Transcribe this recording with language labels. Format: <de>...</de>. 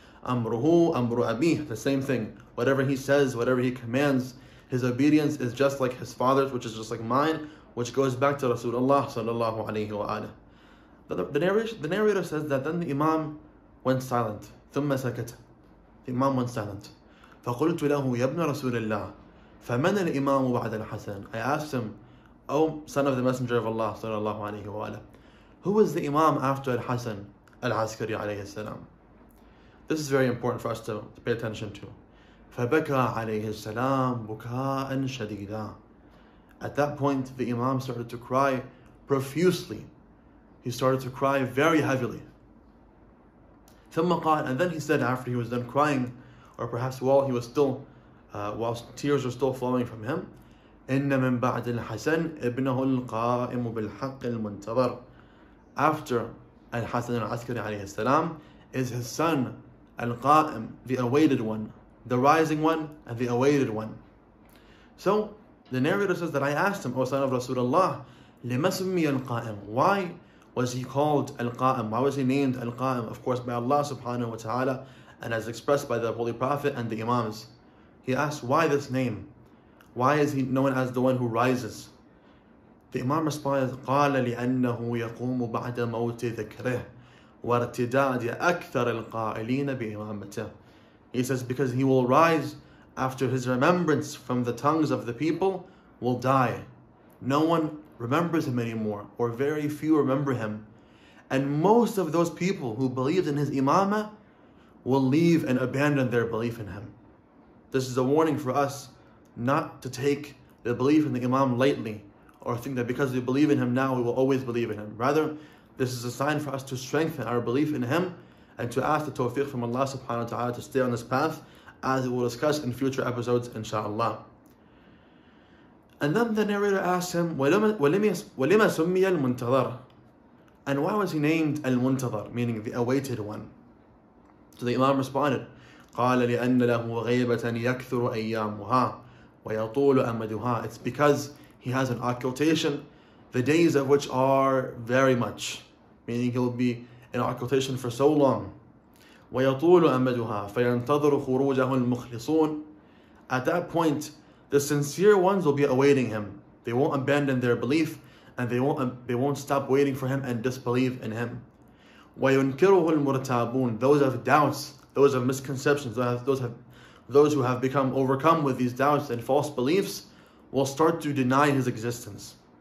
<ar>أمره أمر أبيه,</ar> <en>the same thing. Whatever he says, whatever he commands, his obedience is just like his father's, which is just like mine, which goes back to Rasulullah sallallahu alayhi wa alihi. The narrator says that then the Imam went silent.</en> <ar>ثم سكت.</ar> <en>The Imam went silent.</en> <ar>فقلت له يا ابن رسول الله فمن الإمام بعد الحسن.</ar> <en>I asked him, O son of the Messenger of Allah sallallahu alayhi wa alihi, who is the Imam after Al-Hasan al-Askari alayhi salam? This is very important for us to pay attention to.</en> <ar>فبكى عليه السلام بكاء شديدا.</ar> <en>At that point, the Imam started to cry profusely. He started to cry very heavily.</en> <ar>ثم قال,</ar> <en>and then he said after he was done crying, or perhaps while he was still, whilst tears were still flowing from him,</en> <ar>إن من بعد الحسن ابنه القائم بالحق المنتظر.</ar> <en>After Al-Hasan al-Askari alayhi salam is his son Al-Qa'im, the awaited one, the rising one and the awaited one. So the narrator says that I asked him, O son of Rasulullah,</en> <ar>لما سمي القائم,</ar> <en>why was he called Al-Qa'im? Why was he named Al-Qa'im? Of course by Allah subhanahu wa ta'ala, and as expressed by the Holy Prophet and the Imams. He asked, why this name? Why is he known as the one who rises? The Imam responds,</en> <ar>قال لأنه يقوم بعد موت ذكره وارتداد أكثر القائلين بإمامته.</ar> <en>He says, because he will rise after his remembrance from the tongues of the people will die. No one remembers him anymore, or very few remember him. And most of those people who believed in his imamah will leave and abandon their belief in him. This is a warning for us not to take the belief in the Imam lightly, or think that because we believe in him now, we will always believe in him. Rather, this is a sign for us to strengthen our belief in him and to ask the tawfiq from Allah subhanahu wa ta'ala to stay on this path, as we will discuss in future episodes, inshaAllah. And then the narrator asked him,</en> <ar>وَلِمَ سُمِّيَ الْمُنْتَظَرِ,</ar> <en>and why was he named Al-Muntazar, meaning the awaited one? So the Imam responded,</en> <ar>قال لأن له غيبة يكثر أيامها ويطول أمدها.</ar> <en>It's because he has an occultation, the days of which are very much, meaning he'll be in occultation for so long.</en> <ar>ويطول أمدها فينتظر خروجه المخلصون.</ar> <en>At that point, the sincere ones will be awaiting him. They won't abandon their belief, and they won't stop waiting for him and disbelieve in him.</en> <ar>وينكره المرتابون.</ar> <en>Those of doubts, those of misconceptions, those who have become overcome with these doubts and false beliefs will start to deny his existence.</en>